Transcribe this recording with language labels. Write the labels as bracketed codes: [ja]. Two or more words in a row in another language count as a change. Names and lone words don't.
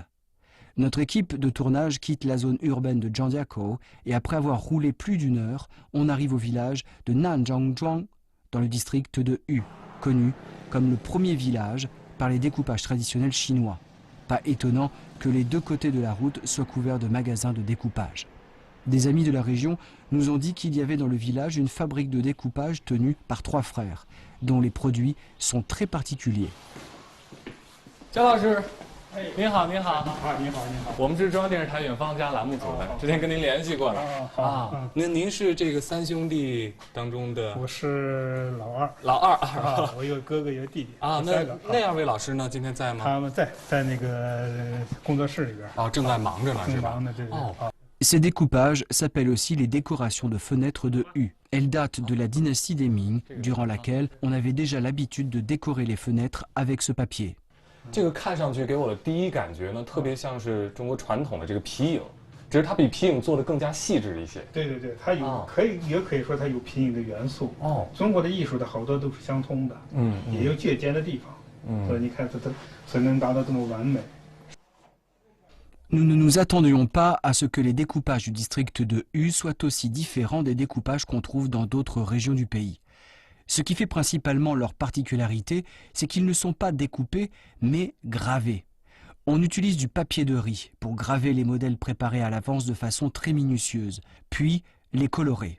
[fr] Notre équipe de tournage quitte la zone urbaine de Zhangjiakou et après avoir roulé plus d'une heure, on arrive au village de Nanzhangzhuang, dans le district de Hu, connu comme le premier village par les découpages traditionnels chinois. Pas étonnant que les deux côtés de la route soient couverts de magasins de découpage. Des amis de la région nous ont dit qu'il y avait dans le village une fabrique de découpage tenue par 3 frères, dont les produits sont très particuliers. [zh] 焦老师，您好，您好。您好。我们是中央电视台远方家栏目组的，之前跟您联系过了。您是这个3兄弟当中的？我是老二。老二。我有哥哥，有弟弟。那2位老师呢？今天在吗？他们在那个工作室里边。正在忙着呢，是吧？忙的，对。 [fr] Ces découpages s'appellent aussi les décorations de fenêtres de Hu. Elles datent de la dynastie des Ming, durant laquelle on avait déjà l'habitude de décorer les fenêtres avec ce papier. [zh] 这个看上去给我的第一感觉呢，特别像是中国传统的这个皮影，只是它比皮影做的更加细致一些。对，它也可以说它有皮影的元素。中国的艺术的好多都是相通的，也有借鉴的地方。所以你看它才能达到这么完美。 [fr] Nous ne nous attendions pas à ce que les découpages du district de Hu soient aussi différents des découpages qu'on trouve dans d'autres régions du pays. Ce qui fait principalement leur particularité, c'est qu'ils ne sont pas découpés, mais gravés. On utilise du papier de riz pour graver les modèles préparés à l'avance de façon très minutieuse, puis les colorer.